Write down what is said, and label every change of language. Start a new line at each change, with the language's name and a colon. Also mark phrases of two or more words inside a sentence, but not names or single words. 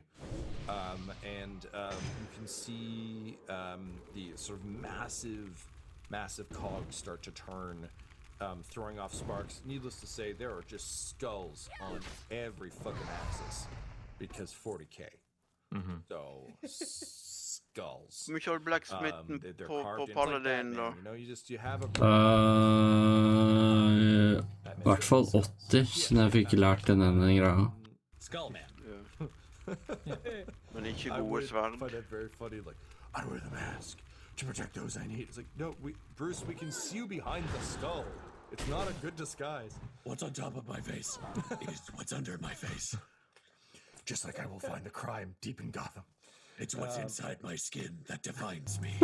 English: And you can see the sort of massive cogs start to turn, throwing off sparks. Needless to say, there are just skulls on every fucking axis because 40k. So skulls.
Swedish: Vi kör blacksmitten på paladin då.
Norwegian: I hvert fall 80, siden jeg fikk lært den ene greia. Skullman. Men ikke gode sverd.
English: I find that very funny. Like, I wear the mask to protect those I need. It's like, no, Bruce, we can see you behind the skull. It's not a good disguise. What's on top of my face is what's under my face. Just like I will find the crime deep in Gotham. It's what's inside my skin that defines me.